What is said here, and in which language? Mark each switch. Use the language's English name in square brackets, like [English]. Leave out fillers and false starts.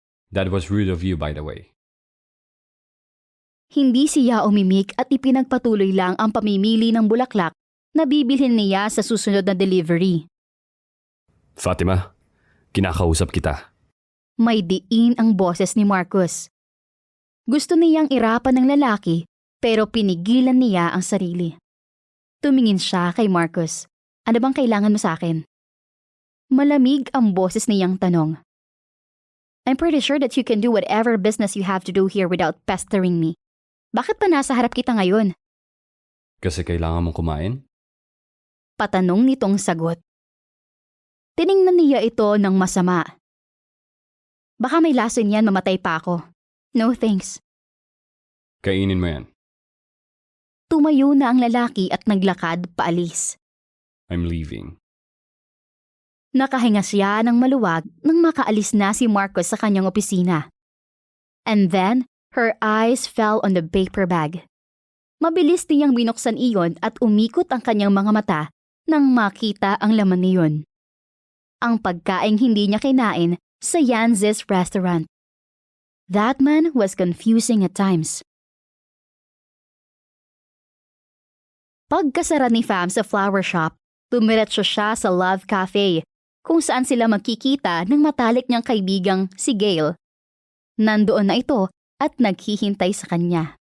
[English] That was rude of you, by the way. [Filipino] Hindi siya umimik at ipinagpatuloy lang ang pamimili ng bulaklak na bibilhin niya sa susunod na delivery. Fatima, kinakausap kita. May diin ang boses ni Marcus. Gusto niyang irapan ng lalaki pero pinigilan niya ang sarili. Tumingin siya kay Marcus. Ano bang kailangan mo sa akin? Malamig ang boses niyang tanong. [English] I'm pretty sure that you can do whatever business you have to do here without pestering me. [Filipino] Bakit pa nasa harap kita ngayon? Kasi kailangan mong kumain? Patanong nitong sagot. Tiningnan niya ito ng masama. Baka may lason yan, mamatay pa ako. [English] No thanks. [Filipino] Kainin mo yan. Tumayo na ang lalaki at naglakad paalis. [English] I'm leaving. [Filipino] Nakahinga siya ng maluwag nang makaalis na si Marcus sa kanyang opisina. [English] And then, her eyes fell on the paper bag. [Filipino] Mabilis niyang binuksan iyon at umikot ang kanyang mga mata nang makita ang laman niyon. Ang pagkaing hindi niya kinain sa Yanzi's restaurant. [English] That man was confusing at times. [Filipino] Pagkasara ni Fam sa flower shop, tumiretso siya sa Love Cafe kung saan sila magkikita ng matalik niyang kaibigang si Gail. Nandoon na ito at naghihintay sa kanya.